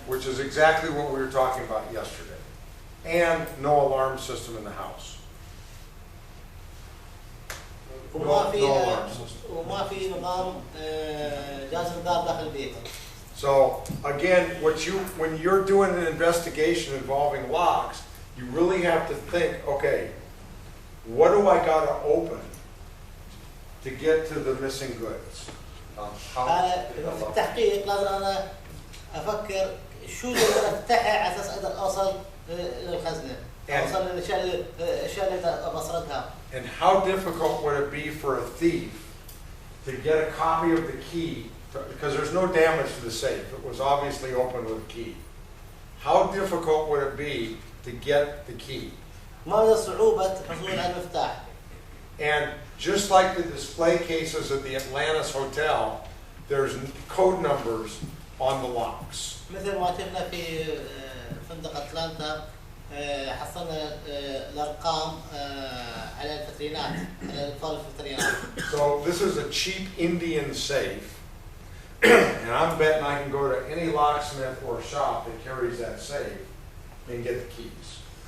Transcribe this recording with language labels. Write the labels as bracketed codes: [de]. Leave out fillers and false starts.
[en] Which is exactly what we were talking about yesterday. And no alarm system in the house. [ar] وما في نظام جهاز انذار داخل البيت. [en] So again, when you're doing an investigation involving locks, you really have to think, okay, what do I got to open to get to the missing goods? [ar] في التحقيق لازم أنا أفكر شو اللي أنا أفتحه على أساس أقدر أوصل للخزنة. أوصل للأشياء اللي بسردها. [en] And how difficult would it be for a thief to get a copy of the key, because there's no damage to the safe. It was obviously opened with a key. How difficult would it be to get the key? [ar] ما هي صعوبة حصول على المفتاح. [en] And just like the display cases at the Atlantis Hotel, there's code numbers on the locks. [ar] مثل ما شفنا في فندق أتلانتا حصلنا الأرقام على الفترينات على الأطفال الفترينات. [en] So this is a cheap Indian safe, and I'm betting I can go to any locksmith or shop that carries that safe and get the keys.